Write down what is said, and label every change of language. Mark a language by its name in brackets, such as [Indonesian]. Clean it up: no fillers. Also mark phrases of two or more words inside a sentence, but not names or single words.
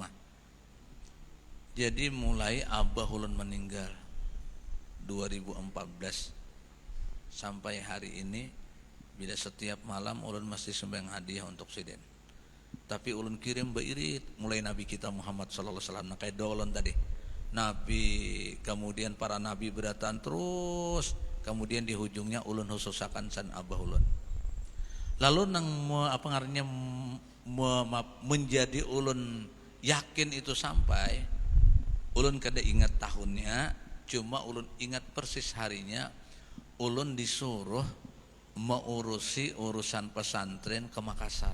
[Banjar] Jadi mulai abah ulun meninggal 2014 sampai hari ini, bila setiap malam ulun masih sembahyang hadiah untuk sidin. Tapi ulun kirim beirit mulai Nabi kita Muhammad [Arabic] sallallahu alaihi wasallam [Banjar] kayak ulun tadi. Nabi, kemudian para nabi berataan terus, kemudian di hujungnya ulun khususakan san abah ulun. Lalu nang apa ngaranya menjadi ulun yakin itu sampai ulun kada ingat tahunnya, cuma ulun ingat persis harinya ulun disuruh mengurusi urusan pesantren ke Makassar.